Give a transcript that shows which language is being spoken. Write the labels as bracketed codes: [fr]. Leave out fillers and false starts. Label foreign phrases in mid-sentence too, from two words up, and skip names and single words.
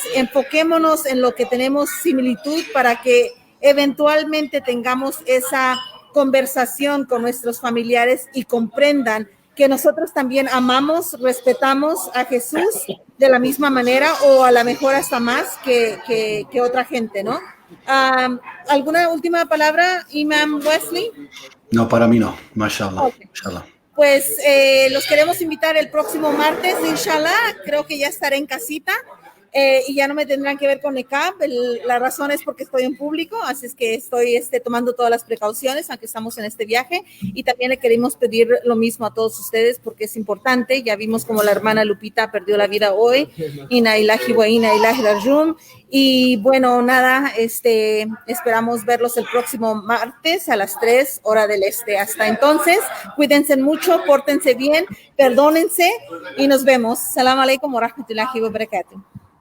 [es] Enfoquémonos en lo que tenemos similitud para que eventualmente tengamos esa conversación con nuestros familiares y comprendan que nosotros también amamos, respetamos a Jesús de la misma manera, o a lo mejor hasta más que otra gente, ¿no? ¿Alguna última palabra, Imam Wesley? No, para mí no, mashallah. Okay. Mashallah. Pues los queremos invitar el próximo martes, inshallah. Creo que ya estaré en casita. Y ya no me tendrán que ver con niqab. La razón es porque estoy en público, así es que estoy tomando todas las precauciones, aunque estamos en este viaje. Y también le queremos pedir lo mismo a todos ustedes, porque es importante. Ya vimos como la hermana Lupita perdió la vida hoy. [ar] إنا إلهي وإنا إلهي راجعون. [es] Y bueno, nada, esperamos verlos el próximo martes a las 3 hora del este. Hasta entonces, cuídense mucho, pórtense bien, perdónense y nos vemos. [ar] سلام عليكم ورحمة الله وبركاته.